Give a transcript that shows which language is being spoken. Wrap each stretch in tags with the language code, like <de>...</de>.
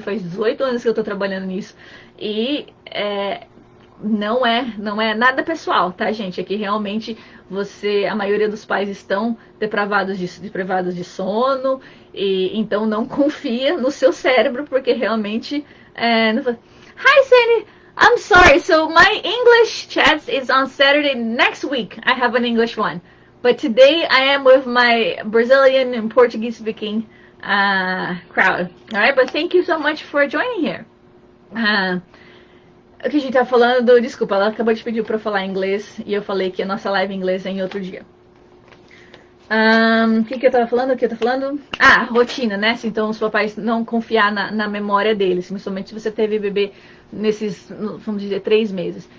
<pt>Faz 18 anos que eu tô trabalhando nisso e não é nada pessoal, tá, gente? Aqui realmente a maioria dos pais estão depravados de sono, e então não confia no seu cérebro, porque realmente</pt> <en>Hi, Sandy! I'm sorry, so my English chat is on Saturday next week. I have an English one. But today I am with my Brazilian and Portuguese speaking crowd. Alright, but thank you so much for joining here.</en> <pt>O que a gente tá falando, desculpa, ela acabou de pedir pra eu falar inglês e eu falei que a nossa live em inglês é em outro dia. O que eu tava falando? Rotina, né? Então os papais não confiar na memória deles, principalmente se você teve bebê nesses, vamos dizer, 3 meses.</pt>